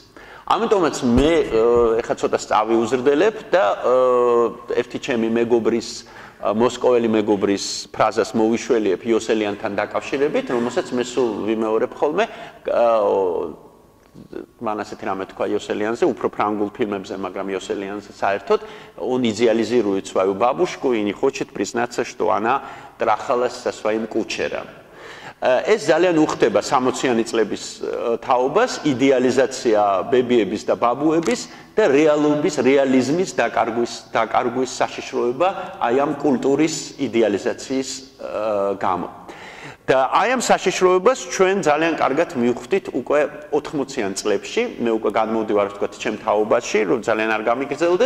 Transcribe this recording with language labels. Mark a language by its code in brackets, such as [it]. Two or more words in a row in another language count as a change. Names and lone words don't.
[ka] ამიტომაც მე ეხლა ცოტა სწავი უზრდელებ და ერთი ჩემი მეგობრის მოსკოველი მეგობრის ფრაზას მოვიშველიებ იოსელიანთან დაკავშირებით, რომელსაც მე сул ვიმეორებ ხოლმე, მან ასეთი რამე თქვა იოსელიანზე, უფრო ფრანგულ ფილმებზე, მაგრამ იოსელიანზე საერთოდ, [ru] он идеализирует свою бабушку и не хочет признаться, что она трахалась со своим кучером. [ka] ეს ძალიან უხდება 60-იანი წლების თაობას, იდეალიზაცია ბებიების და ბაბუების და რეალიზმის დაკარგვის საშიშროება აი ამ კულტურის იდეალიზაციის გამო. და აი ამ საშიშროებას ჩვენ ძალიან კარგად მივხვდით უკვე 80-იან წლებში, მე უკვე გადმოვდივარ ვთქვათ ჩემ თაობაში, რომ ძალიან არ გამიგრძელდეს.